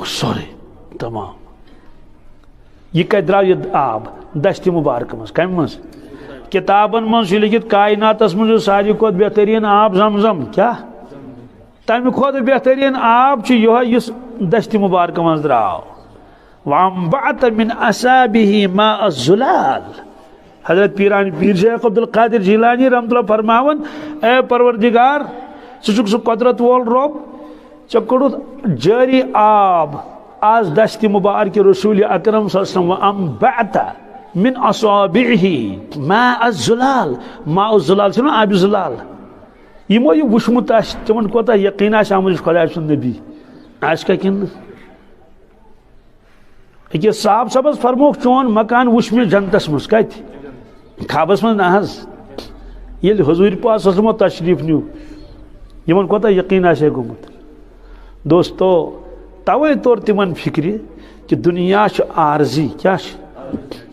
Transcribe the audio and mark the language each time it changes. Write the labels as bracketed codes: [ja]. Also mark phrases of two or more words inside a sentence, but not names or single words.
[ks] سورُے تمام یہ کتہِ درٛاو یہِ آب دشتہِ مبارکہ منٛز کمہِ منٛز کتابن منٛز چھُ لیکھِتھ کائناتس منٛز چھُ ساروی کھۄتہٕ بہتریٖن آب زمزم کیٛاہ تمہِ کھۄتہٕ بہتریٖن آب چھُ یِہوے یُس دشتہِ مبارکہ منٛز درٛاو [ar] وانبعث من اصابه ماء الزلال [ks] حضرت پیران پیر شیخ عبد القادر جیلانی [ar] رحمۃ اللہ [ks] فرماون اے پروردگار ژٕ سُہ قدرت وول رب ژےٚ کوٚڑُتھ جٲری آب آز دشتِ مبارک رسول اکرم [ar] صلی اللہ علیہ وسلم وانبعث من اصابعه ماء الزلال ماء الزلال [ks] چھُنہ آبِ زلال یمو یہ وٕچھمُت آسہِ تِمن کوتاہ یقین آسہِ آمُت یُس خۄداے سُنٛد نبی آسہِ کیٛاہ کِنہٕ أکِس صاحب صٲبس فرموکھ چون مکان وٕچھ مےٚ جنتس منٛز کتہِ خوابس منٛز نہ حظ ییٚلہِ حضوٗر پاک [ar] صلی اللہ علیہ وسلم [ks] تشریٖف نیوٗ یِمن کوتاہ یقین آسہِ ہے گوٚمُت دوستو توے توٚر تِمن فکرِ کہِ دُنیا چھُ عارضی کیٛاہ چھُ